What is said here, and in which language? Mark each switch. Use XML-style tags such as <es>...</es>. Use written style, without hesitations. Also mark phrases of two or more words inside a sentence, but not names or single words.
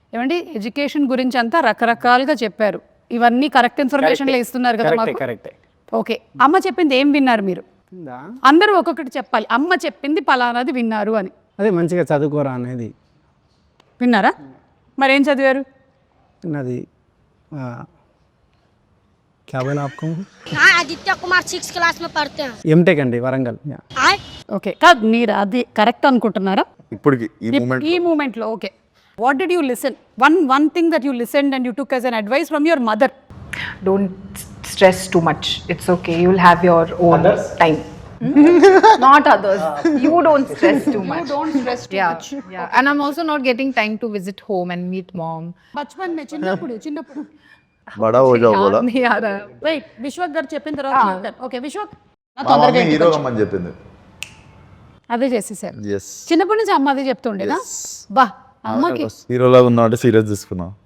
<te>ఏమండి, ఎడ్యుకేషన్ గురించి అంతా రకరకాలుగా చెప్పారు. ఇవన్నీ కరెక్ట్ ఇన్ఫర్మేషన్లో ఇస్తున్నారు కదా మాకు. కరెక్టే. ఓకే, అమ్మ చెప్పింది ఏం విన్నారు మీరు? అందరూ ఒక్కొక్కటి చెప్పాలి. అమ్మ చెప్పింది పలానాది విన్నారు అని. అదే మంచిగా చదువుకోరా అనేది విన్నారా? మరేం చదివారు?</te> <hi>నాది क्या बोला आपको? हाँ, आदित्य कुमार 6 क्लास में पढ़ते हैं।</hi> <te>ఎంటెక్ అండి వరంగల్. ఓకే, కాదు మీరు అది కరెక్ట్ అనుకుంటున్నారా ఇప్పటికి ఈ ఈ మూమెంట్లో? ఓకే,</te> <en>What did you listen? One thing that you listen and you took as an advice from your mother. Don't stress too much. It's okay. You'll have your own time. Not others. You don't stress too much. You don't stress too Yeah, much. yeah. And I'm also not getting time to visit home and meet mom.</en> <hi>बचपन में చిన్నప్పుడు बड़ा हो जाओ बोला. नहीं आ रहा.</hi> <te>వెయిట్, విశ్వక్ గారు చెప్పిన తర్వాత ఓకే విశ్వక్ మా మమ్మీ హీరో అమ్మని చెప్పింది. అదే చేసేసారు. yes చిన్నప్పటి నుంచి అమ్మ అదే చెప్తుండేనా? బా, అమ్మకి హీరోలాగా ఉన్నా అంటే సీరియస్ తీసుకున్నా.</te>